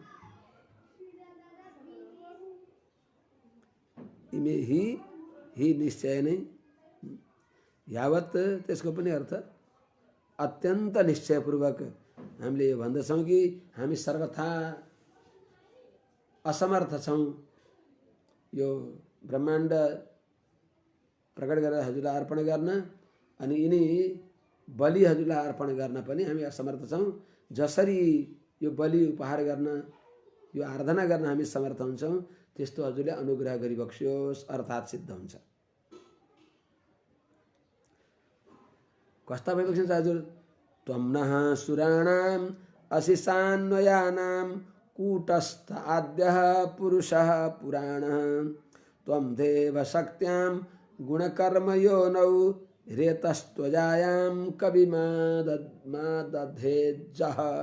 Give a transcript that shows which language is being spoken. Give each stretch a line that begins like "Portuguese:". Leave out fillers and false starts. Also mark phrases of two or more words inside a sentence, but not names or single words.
Nepali: इमे ही निश्चय नै, यावत त्यसको पनि अर्थ अत्यन्त निश्चयपूर्वक हामीले यो भन्दछौँ कि हामी सर्वथा असमर्थ छौँ यो ब्रह्माण्ड प्रकट गरेर हजुरलाई अर्पण गर्न, अनि यिनी बलि हजुरलाई अर्पण गर्न पनि हामी असमर्थ छौँ। जसरी यो बलि उपहार गर्न, यो आराधना गर्न हामी समर्थ हुन्छौँ, त्यस्तो हजुरले अनुग्रह गरिबक्सियोस्, अर्थात् सिद्ध हुन्छ। कस्ता भइबक्सिन्छ हजुर?
Sanskrit: त्वं नः सुराणाम् अशिसान्वयानां कूटस्थ आद्यः पुरुषः पुराणः त्वं देव शक्त्यां गुणकर्मयोनौ रेतस्त्वजायां कविमादधेज्जः।